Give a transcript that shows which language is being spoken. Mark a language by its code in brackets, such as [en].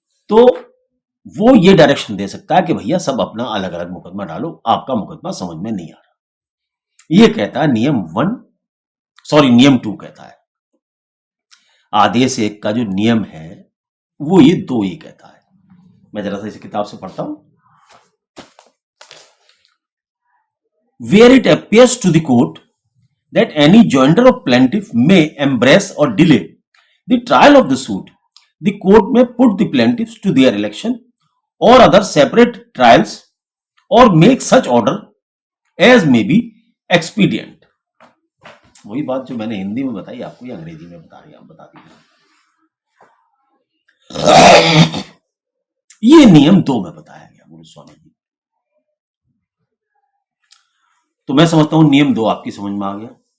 [hi] तो वो ये डायरेक्शन दे सकता है कि भैया सब अपना अलग अलग मुकदमा डालो, आपका मुकदमा समझ में नहीं आ रहा। ये कहता है नियम 2 कहता है। आदेश एक का जो नियम है वो ये 2 ही कहता है। मैं जरा सा इस किताब से पढ़ता हूं। [en] Where it appears to the court that any joinder of plaintiff may embrace or delay the trial of the suit, the court may put the plaintiffs to their election or other separate trials or make such order as may be expedient. [hi] वही बात जो मैंने हिंदी में बताई आपको या अंग्रेजी में बता दी। ये नियम 2 में बताया गया गुरु स्वामी जी। तो मैं समझता हूं नियम 2 आपकी समझ में आ गया।